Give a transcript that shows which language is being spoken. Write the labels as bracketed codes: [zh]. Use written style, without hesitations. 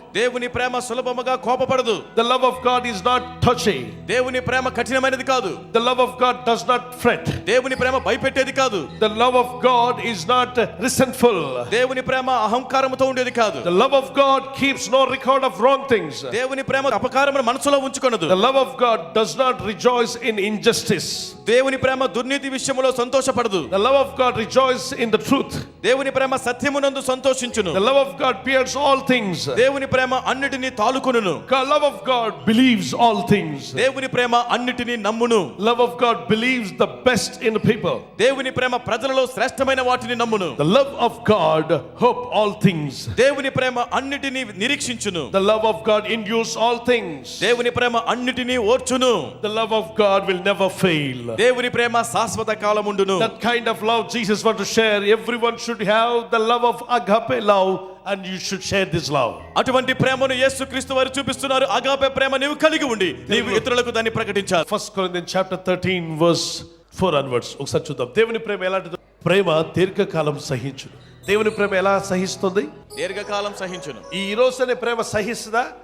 [te] దేవుని ప్రేమ సులభముగా కోపపడదు. [en] The love of God is not touchy. [te] దేవుని ప్రేమ కఠినమైనది కాదు. [en] The love of God does not fret. [te] దేవుని ప్రేమ భయపెట్టేది కాదు. [en] The love of God is not resentful. [te] దేవుని ప్రేమ అహంకారముతో ఉండేది కాదు. [en] The love of God keeps no record of wrong things. [te] దేవుని ప్రేమ అపకారమును మనసులో ఉంచుకొనదు. [en] The love of God does not rejoice in injustice. [te] దేవుని ప్రేమ దుర్నీతి విషయములో సంతోషపడదు. [en] The love of God rejoices in the truth. [te] దేవుని ప్రేమ సత్యమునందు సంతోషించును. [en] The love of God bears all things. [te] దేవుని ప్రేమ అన్నిటిని తాలుకొనును. [en] The love of God believes all things. [te] దేవుని ప్రేమ అన్నిటిని నమ్మును. [en] Love of God believes the best in the people. [te] దేవుని ప్రేమ ప్రజలలో శ్రేష్టమైన వాటిని నమ్మును. [en] The love of God hope all things. [te] దేవుని ప్రేమ అన్నిటిని నిరీక్షించును. [en] The love of God endures all things. [te] దేవుని ప్రేమ అన్నిటిని ఓర్చును. [en] The love of God will never fail. [te] దేవుని ప్రేమ శాశ్వత కాలముండును. [en] That kind of love Jesus wants to share. Everyone should have the love of agape love, and you should share this love. [te] అటువంటి ప్రేమను యేసుక్రీస్తు వారు చూపిస్తున్నారు. Agape ప్రేమ నీవు కలిగి ఉండి నీవు ఇతరులకు దాన్ని ప్రకటించాలి. [en] 1 Corinthians chapter 13 verse 4 onwards. [te] ఒకసారి చూద్దాం దేవుని ప్రేమ ఎలాంటిదో. ప్రేమ దీర్ఘకాలం సహించును. దేవుని ప్రేమ ఎలా సహిస్తుంది? దీర్ఘకాలం సహించును. ఈ రోజు అనే ప్రేమ సహిస్తుందా?